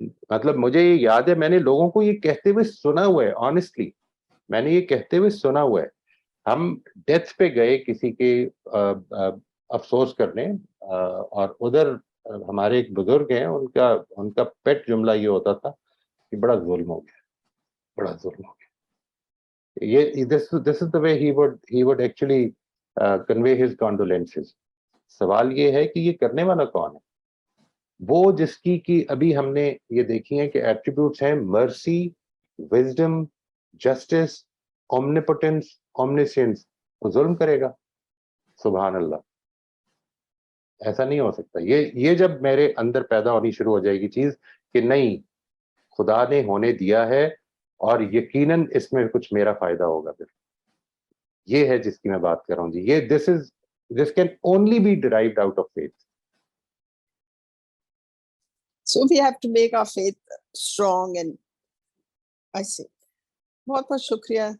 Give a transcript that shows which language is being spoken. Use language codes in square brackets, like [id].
[ur] مطلب مجھے یہ یاد ہے, میں نے لوگوں کو یہ کہتے ہوئے سنا ہوا ہے, آنیسٹلی میں نے یہ کہتے ہوئے سنا ہوا ہے. ہم ڈیتھ پہ گئے کسی کے افسوس کرنے, اور ادھر ہمارے ایک بزرگ ہیں, ان کا پیٹ جملہ یہ ہوتا تھا کہ بڑا ظلم ہو گیا, بڑا ظلم ہو گیا. [en] یہ this is the way he would actually convey his condolences. [ur] سوال یہ ہے کہ یہ کرنے والا کون ہے؟ وہ جس کی ابھی ہم نے یہ دیکھی ہیں کہ ایٹریبیوٹس ہیں, مرسی, وزڈم, جسٹس, اومنیپوٹنس, اومنیسینس. وہ ظلم کرے گا؟ سبحان اللہ, ایسا نہیں ہو سکتا. یہ جب میرے اندر پیدا ہونی شروع ہو جائے گی چیز کہ نہیں, خدا نے ہونے دیا ہے اور یقیناً اس میں کچھ میرا فائدہ ہوگا, پھر یہ ہے جس کی میں بات کر رہا ہوں جی. [en] یہ this can only be derived out of faith. So we have to make our faith strong, and I say [ur] بہت بہت شکریہ.